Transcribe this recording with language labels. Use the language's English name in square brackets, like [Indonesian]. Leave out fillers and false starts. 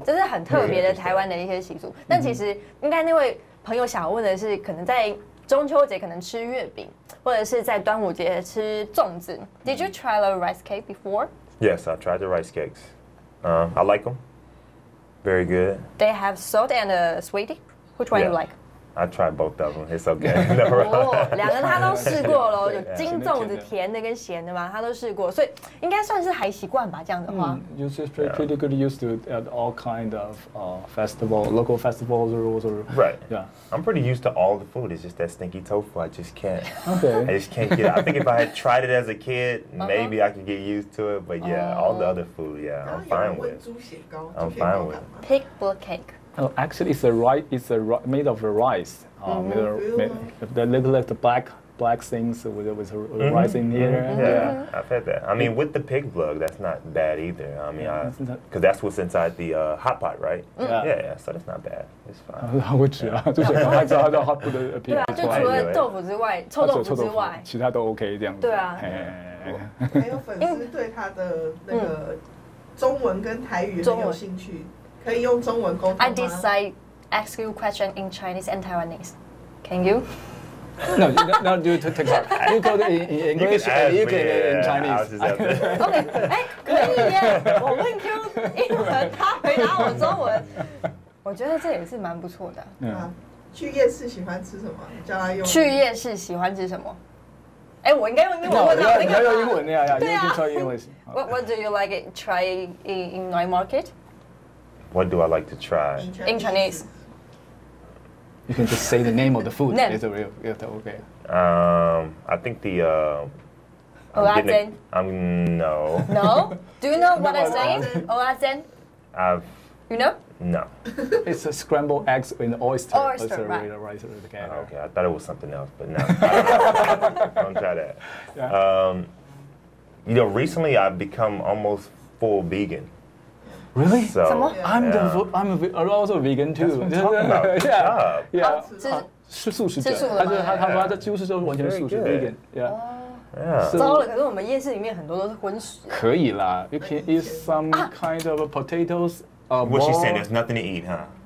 [Chinese] 这是很特别的台湾的一些习俗。但其实应该那位朋友想问的是，可能在中秋节可能吃月饼，或者是在端午节吃粽子。 [English] Did you try the rice cake before? Yes, I tried the rice cakes. I like them. Very good. They have salt and sweetie. Which one you like? I tried both of them. It's okay. [Chinese] 两个他都试过了，有金粽子甜的跟咸的嘛，他都试过，所以应该算是还习惯吧。这样的话 [English] ，you're pretty good used to all kind of local festivals or right. Yeah, I'm pretty used to all the food. It's just that stinky tofu. I just can't. Okay. I just can't get it. I think if I had tried it as a kid, maybe I could get used to it. But all the other food, I'm fine with. I'm fine with. Pig blood cake. Oh, actually, it's made of rice. The little black black things with rice in here. Yeah, I've had that. I mean, with the pig blood, that's not bad either. I mean, because that's what's inside the hot pot, right? Yeah, so that's not bad. It's fine. [Chinese] 他会吃啊，就是他知道他hot pot 的对啊，就除了豆腐之外，臭豆腐之外，其他都 OK 这样子。对啊。还有粉丝对他的那个中文跟台语很有兴趣，可以用中文沟通吗 [English] I decide ask you question in Chinese and Taiwanese. Can you? No, you take part. You go in English and you can in Chinese. [Chinese] OK， 哎，可以耶！我问 Q 英文，他回答我中文，我觉得这也是蛮不错的。去夜市喜欢吃什么？叫他用。去夜市喜欢吃什么？哎，我应该用英文问到那个。你要用英文呀，对啊。 [English] You can try English. What do you like to try in night market? What do I like to try? In Chinese. You can just say the name of the food. It's okay. I think the. No. No. Do you know what I'm saying? Olazen. You know? No. It's a scrambled eggs in oyster. Oyster, right. Okay, I thought it was something else, but no. Don't try that. Yeah. Recently I've become almost full vegan. Really? So, I'm also vegan too. Yeah. [Chinese] 是素食者，他说他几乎是就是完全素食 vegan。糟了，可是我们夜市里面很多都是荤食。可以啦 [English] ，you can eat some kind of potatoes. What she's saying, there's nothing to eat, huh?